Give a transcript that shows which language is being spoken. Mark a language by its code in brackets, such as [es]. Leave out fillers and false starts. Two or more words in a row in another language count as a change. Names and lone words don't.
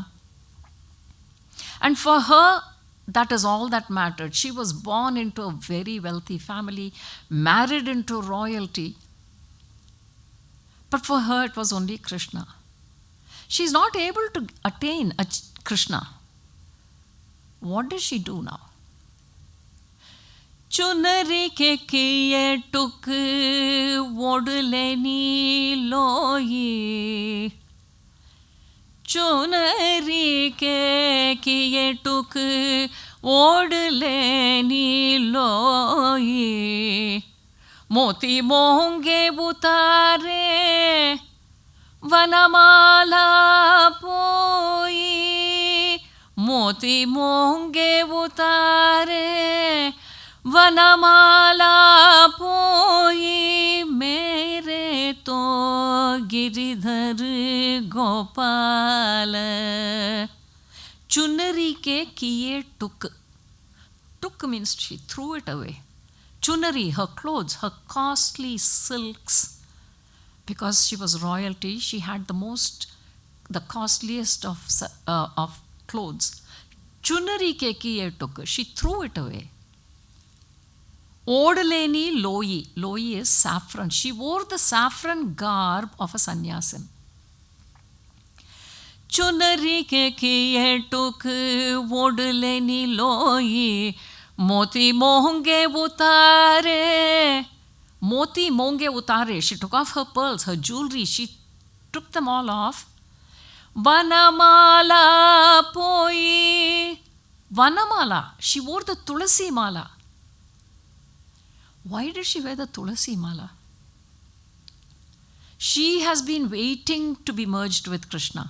[en] And for her, that is all that mattered. She was born into a very wealthy family, married into royalty. But for her, it was only Krishna. She is not able to attain Krishna. What does she do now? [hi] चुनरी के किये टुक वोड्लेनी लोयी. चुनरी के किये टुक वोड्लेनी लोयी. मोती मोंगे बुतारे वनमाला पोई. मोती मोंगे बुतारे वनमाला पोई. मेरे तो गिरिधर गोपाल. चुनरी के किये टुक. [en] Tuk means she threw it away. Chunari, her clothes, her costly silks. Because she was royalty, she had the costliest of clothes. [hi] चुनरी के किये टुक, [en] she threw it away. [hi] ओढलेनी लोयी, [en] loyi is saffron. She wore the saffron garb of a sannyasin. [hi] चुनरी के किये टुक ओढलेनी लोयी. मोती मोंगे उतारे. मोती मोंगे उतारे. [en] She took off her pearls, her jewelry. She took them all off. [hi] वनमाला पोई. [en] Vanamala. She wore the [hi] तुलसी माला. [en] Why did she wear the [hi] तुलसी माला? [en] She has been waiting to be merged with Krishna.